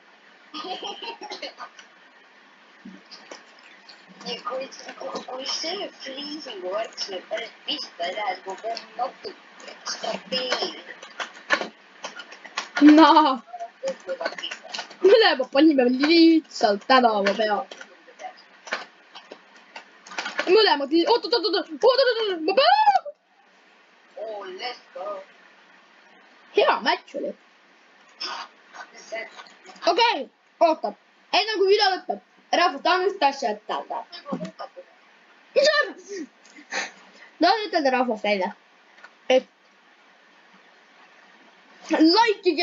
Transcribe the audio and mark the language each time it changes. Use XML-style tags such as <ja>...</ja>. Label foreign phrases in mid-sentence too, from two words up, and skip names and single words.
<et>Kui see freezingu värk sulle päris pihta ei lähe, siis ma pean natuke ekstrapeerima. Naa. Mõlemad panime lihtsalt tänava peale. Mõlemad, oot, ma pean.</et> <en>Oh, let's go.</en> <et>Hea match oli. Okei, oota. Enne kui video lõpeb. Rahvas, tahan üht asja ütelda. Mis on? Tahan ütelda rahvas välja. Et likeige ja subscribe'iga.</et>